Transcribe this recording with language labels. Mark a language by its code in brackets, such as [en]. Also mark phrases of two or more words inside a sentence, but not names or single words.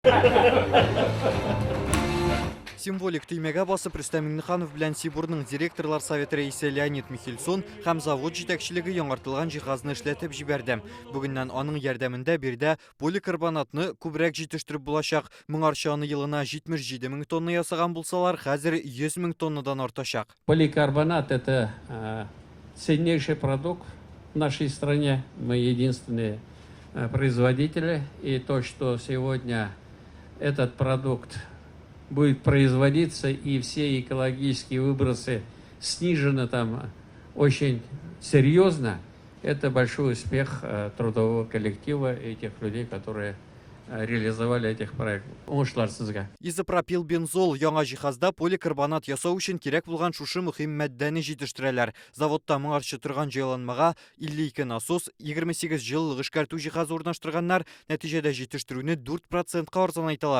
[tt] Символик түймеге басып Рүстем Миңнеханов белән Сибурның директорлар советы рәисе Леонид Михельсон һәм завод җитәкчелеге яңартылган җиһазны эшләтеп җибәрде. Бүгеннән аның ярдәмендә бирдә поликарбонатны күбрәк җитештереп булачак. Моңарчы аны елына 77 мең тонна ясаган булсалар, хәзер 100 мең тоннадан артачак. [ru] Поликарбонат – это ценнейший продукт в нашей стране. Мы единственные производители. И то, что сегодня этот продукт будет производиться и все экологические выбросы снижены там очень серьезно, это большой успех трудового коллектива и тех людей, которые реализовали этих проектов. [tt] Изопропилбензол яңа җиһазда поликарбонат ясау өчен кирәк булган шушы мөһим матдәне җитештерәләр. Заводта моңарчы торган җайланмага 52 насос, 28 җылылык эшкәртү җиһазы урнаштырганнар, нәтиҗәдә җитештерүне 4%-ка арзанайталар.